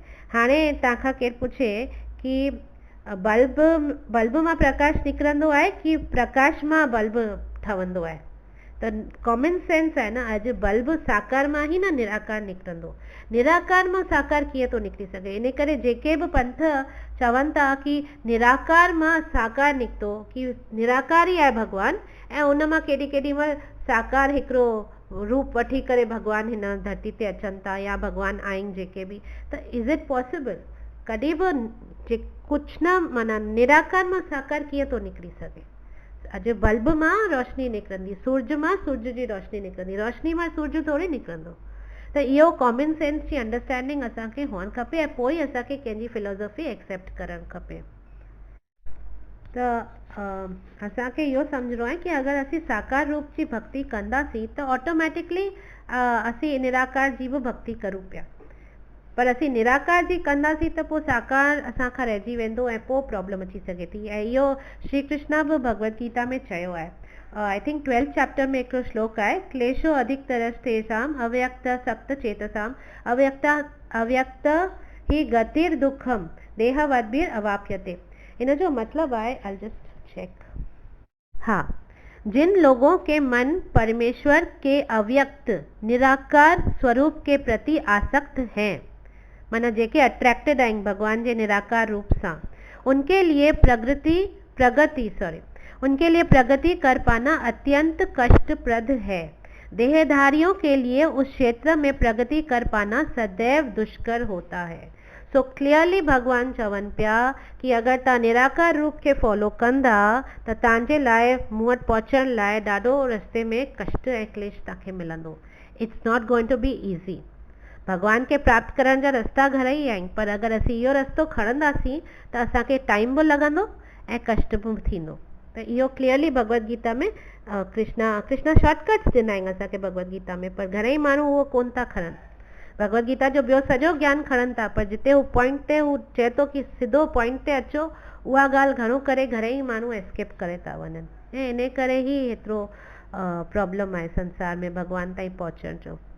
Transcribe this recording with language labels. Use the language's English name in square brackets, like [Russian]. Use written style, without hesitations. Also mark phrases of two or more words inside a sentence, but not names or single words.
[Sindhi] हाणे तव्हांखां केरु पुछे कि बल्ब मां प्रकाश निकिरंदो आहे कि प्रकाश मां बल्ब ठहंदो आहे, त [English] common sense [Sindhi] आहे न, अॼु बल्ब साकार मां ई न निराकार निकिरंदो, निराकार मां साकार कीअं थो निकिरी सघे। इन करे जेके बि पंथ चवनि था कि निराकार मां साकार निकितो, कि निराकार ई आहे भॻवानु ऐं उन मां केॾी महिल साकार हिकिड़ो रूप वठी करे भॻवानु हिन धरती ते अचनि था या भॻवानु आहिनि जेके बि, त [English] is it possible? [Sindhi] कॾहिं बि कुछ न माना निराकार मां साकार कीअं थो निकिरी सघे। अॼु बल्ब मां रोशनी निकिरंदी, सूरज मां सूरज जी रोशनी निकिरंदी, रोशनी मां सूरज थोरी निकिरंदो। त इहो [English] common sense [Sindhi] जी अंडरस्टैंडिंग असांखे हुअणु खपे ऐं पोइ ई असांखे कंहिंजी फिलोसॉफी एक्सेप्ट करणु खपे। त असांखे इहो सम्झणो आहे कि अगरि असीं साकार रूप जी भक्ति कंदासीं त ऑटोमेटिकली असीं निराकार जी बि भक्ति करूं पिया। पर असीं निराकार जी कंदासीं त पोइ साकार असां खां रहिजी वेंदो ऐं पोइ प्रॉब्लम अची सघे थी। ऐं इहो श्री कृष्णा बि भगवत गीता में चयो आहे। [English] I think [Sindhi] 12th चैप्टर में हिकिड़ो श्लोक आहे, [Sanskrit] क्लेशो अधिकतरस्तेषाम अव्यक्त सप्त चेतसाम अव्यक्त ही गतिर दुखम देहवद्भिर अवाप्यते। [Hindi] इन जो मतलब है, [English] I just check, [Hindi] हाँ, जिन लोगों के मन परमेश्वर के अव्यक्त निराकार स्वरूप के प्रति आसक्त हैं, [Sindhi] माना जेके अट्रैक्टेड आहिनि भगवान जे निराकार रूप सां, [Hindi] उनके लिए प्रगति कर पाना अत्यंत कष्टप्रद है। देहधारियों के लिए उस क्षेत्र में प्रगति कर पाना सदैव दुष्कर होता है। [Sindhi] सो क्लियरली भगवान चवनि पिया कि अगरि तव्हां निराकार रूप खे फॉलो कंदा त तव्हांजे लाइ मूं वटि पहुचण लाइ ॾाढो रस्ते में कष्ट ऐं क्लेश तव्हांखे मिलंदो। [English] It's not going to be easy. [Sindhi] भगवान के प्राप्त करण जा रस्ता घणेई आहिनि, पर अगरि असीं इहो रस्तो खणंदासीं त असांखे टाइम बि लॻंदो ऐं कष्ट बि थींदो। त इहो क्लियरली भगवत गीता में कृष्णा शॉर्टकट्स ॾिना आहिनि असांखे भगवत गीता में, पर घणेई माण्हू उहो कोन था खणनि। भगवत गीता जो ॿियो सॼो ज्ञान खणनि था, पर जिते हू पॉइंट ते हू चए थो कि सिधो पॉइंट ते अचो, उहा ॻाल्हि घणो करे घणेई माण्हू एस्केप करे था वञनि। ऐं इन करे ई एतिरो प्रॉब्लम आहे संसार में भगवान ताईं पहुचण जो।